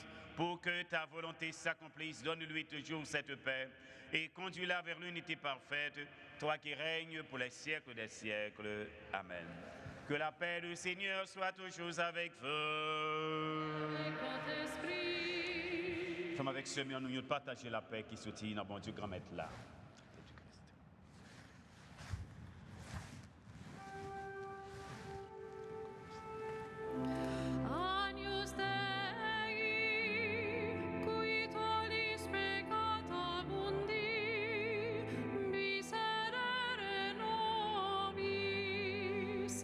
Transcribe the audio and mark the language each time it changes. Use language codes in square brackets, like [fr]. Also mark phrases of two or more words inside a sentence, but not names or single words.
[fr] Pour que ta volonté s'accomplisse, donne-lui toujours cette paix et conduis-la vers l'unité parfaite, toi qui règnes pour les siècles des siècles. Amen. Que la paix du Seigneur soit toujours avec vous. Avec votre esprit. Nous sommes avec ceux, mais nous partager la paix qui soutient dans bon Dieu grand maître là. [la] Agnus Dei, qui tollis peccata mundi, miserere nobis.